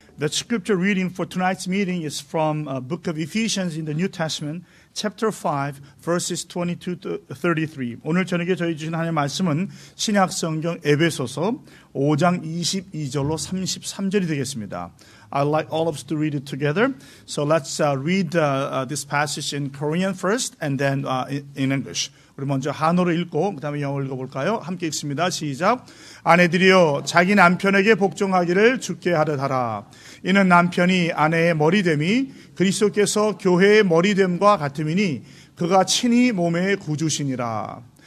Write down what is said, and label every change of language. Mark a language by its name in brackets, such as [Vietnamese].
[English] The scripture reading for tonight's meeting is from book of Ephesians in the New Testament, chapter 5, verses 22 to 33. [Korean] 오늘 저녁에 저희 주신 하나님의 말씀은 신약 성경 에베소서 5장 22절로 33절이 되겠습니다. [English] I'd like all of us to read it together. So let's read this passage in Korean first and then in English. [Korean] 우리 먼저 한어로 읽고 그 다음에 영어로 읽어볼까요? 함께 읽습니다. 시작. 아내들이여 자기 남편에게 복종하기를 주께 하듯 하라. 이는 남편이 아내의 머리됨이 그리스도께서 교회의 머리됨과 같음이니 그가 친히 몸의 구주시니라.